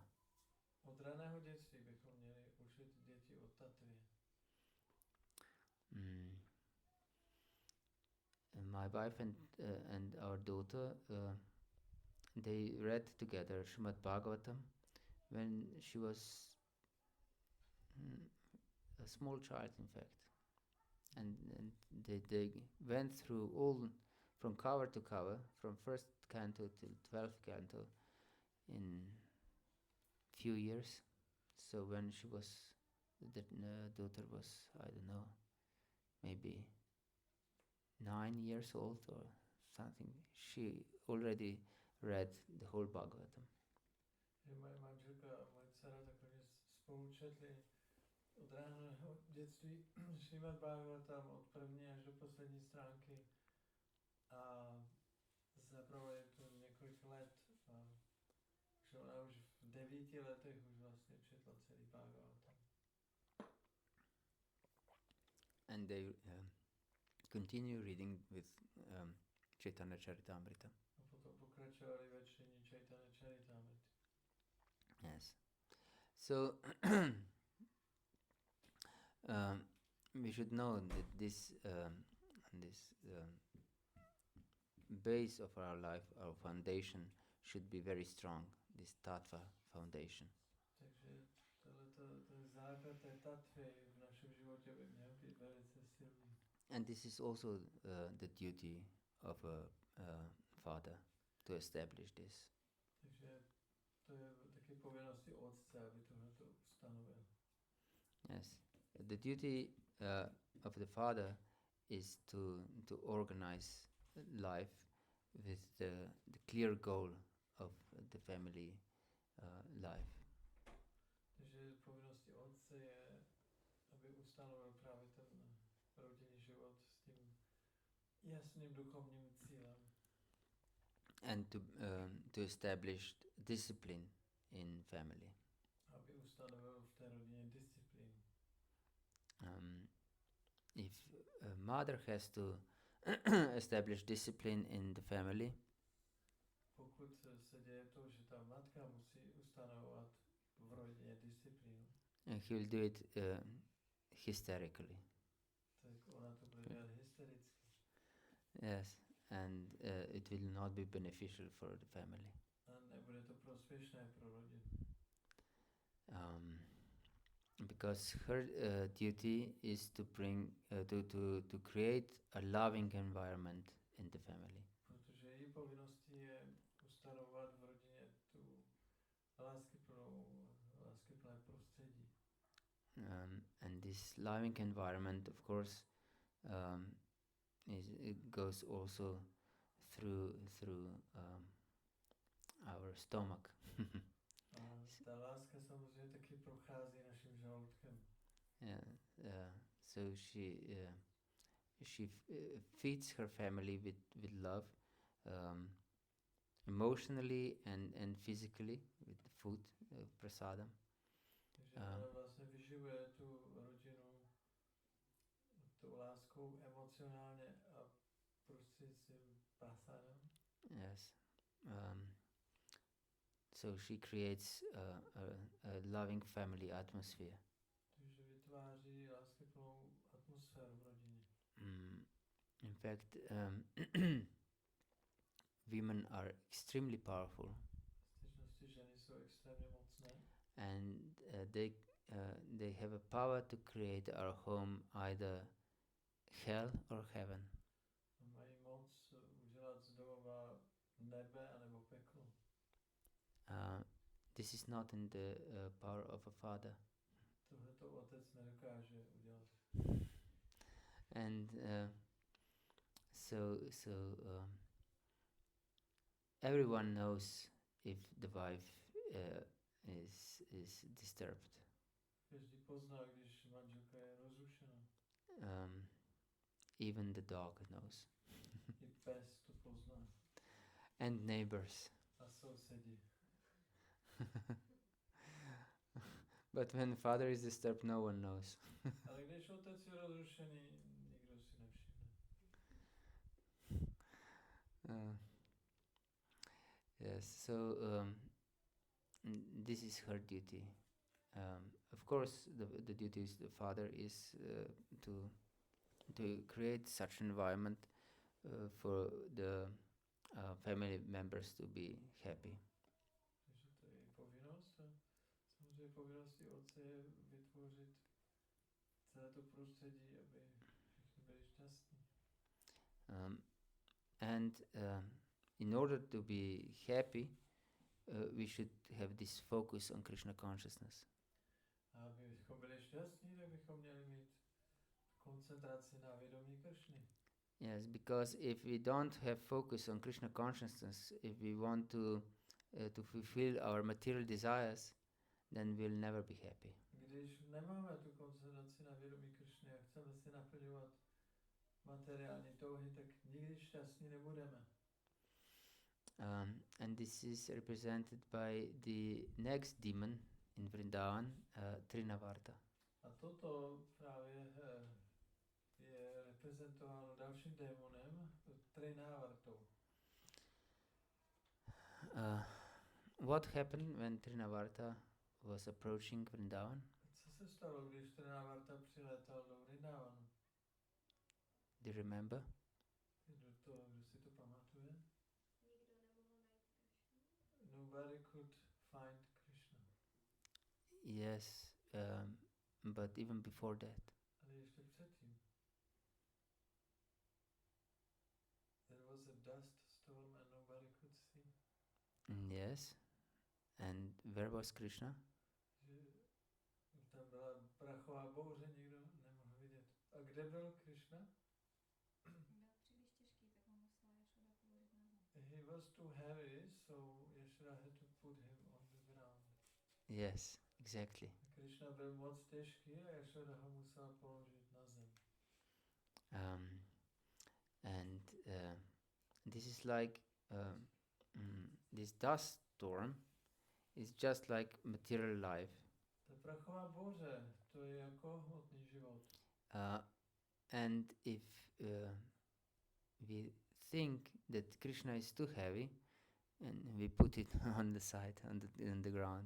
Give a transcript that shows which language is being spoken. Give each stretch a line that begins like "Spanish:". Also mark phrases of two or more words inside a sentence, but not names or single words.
Czech: Od raného dětství bychom měli učit děti o tatvě.
English: And my wife and our daughter, they read together Srimad Bhagavatam when she was a small child, in fact. And they went through all, from cover to cover, from first canto till 12th canto in few years. So when she was, the daughter was, I don't know, maybe 9 years old or something, she already read the whole Bhagavatam.
Czech: Moje manželka a moje dcera takhle spolu četli od raného dětství Srimad Bhagavatam od první až do poslední stránky a zabralo to několik let. Že ona už v 9 letech už vlastně četla celý Bhagavatam.
English: And they continue reading with Chaitanya Charitamrita.
Czech: A potom pokračovali ve čtení Chaitanya Charitamrity.
English: Yes. So we should know that this base of our life, our foundation, should be very strong. This tattva foundation.
Czech: Takže ten základ té tatvy v našem životě by měl být velice silný.
English: And this is also the duty of a father to establish this.
Czech: Takže to je taky povinností otce, aby tohleto ustanovil.
English: Yes, the duty of the father is to organize life with the clear goal of the family life.
Czech: Takže povinností otce je, aby ustanovil právě ten rodinný život s tím jasným duchovním cílem.
English: And to establish discipline in family.
Czech: Aby ustanovil v té rodině disciplínu.
English: If a mother has to establish discipline in the family,
Czech: pokud se děje to, že ta matka musí ustanovovat v rodině disciplínu,
English: he will do it hysterically.
Czech: tak ona to bude dělat hystericky.
English: Yes, and it will not be beneficial for the family.
Czech: A nebude to prospěšné pro rodinu.
English: Because her duty is to bring to create a loving environment in the family.
Czech: Protože její povinností je ustanovovat v rodině tu láskyplné prostředí.
English: And this loving environment, of course, it goes also through our stomach.
Czech: A ta láska samozřejmě taky prochází naším žaludkem.
English: So she feeds her family with love, emotionally and physically with the food, prasadam.
Czech: Takže ona vlastně vyživuje tu rodinu tou láskou emocionálně a prostřednictvím prasadam.
English: Yes. So she creates a loving family atmosphere.
Czech: Takže vytváří láskyplnou atmosféru v rodině.
English: In fact, women are extremely powerful,
Czech: V skutečnosti ženy jsou extrémně mocné
English: and they have a power to create our home either hell or heaven.
Czech: mají moc udělat z domova nebe anebo peklo.
English: This is not in the power of a father.
Czech: Tohle to otec nedokáže udělat.
English: And so everyone knows if the wife is disturbed.
Czech: Každý pozná, když manželka je rozrušená.
English: Even the dog knows.
Czech: I pes to pozná.
English: And neighbors.
Czech: A sousedi.
English: But when father is disturbed, no one knows.
Czech: Ale když otec je rozrušený, nikdo si nevšimne.
English: Yes, so this is her duty. Of course, the duty of the father is to create such an environment for the family members to be happy.
Czech: Takže to je povinnost. A samozřejmě povinností otce je vytvořit celé to prostředí, aby všichni byli šťastní.
English: And in order to be happy, we should have this focus on Krishna consciousness.
Czech: A abychom byli šťastní, tak bychom měli mít koncentraci na vědomí Kršny.
English: Yes, because if we don't have focus on Krishna consciousness, if we want to fulfill our material desires, then we'll never be happy.
Czech: Když nemáme tu koncentraci na vědomí Kršny a chceme si naplňovat materiální touhy, tak nikdy šťastní nebudeme.
English: And this is represented by the next demon in Vrindavan, Trinavarta.
Czech: A toto právě je reprezentováno dalším démonem, Trinavartou.
English: What happened when Trinavarta was approaching Vrindavan?
Czech: Co se stalo, když Trinavarta přiletal do Vrindavanu?
English: Do you remember?
Czech: Kdo si to pamatuje? Nikdo nemohl najít Kršnu.
English: Nobody could find Krishna. Yes, but even before that.
Czech: Ale ještě předtím.
English: There was a dust storm and nobody could see. Yes, and where was Krishna?
Czech: Že tam byla prachová bouře, nikdo nemohl vidět. A kde byl Krishna? Byl příliš těžký, tak ho musela Jašoda položit na zem.
English: He was too heavy, so Yashoda had to put him on the ground. Yes, exactly.
Czech: Krishna byl moc těžký a Yashoda ho musela položit na zem.
English: And this is like this dust storm is just like material life.
Czech: Ta prachová bouře, to je jako hmotný život.
English: And if we think that Krishna is too heavy, and we put it on the side, on the ground.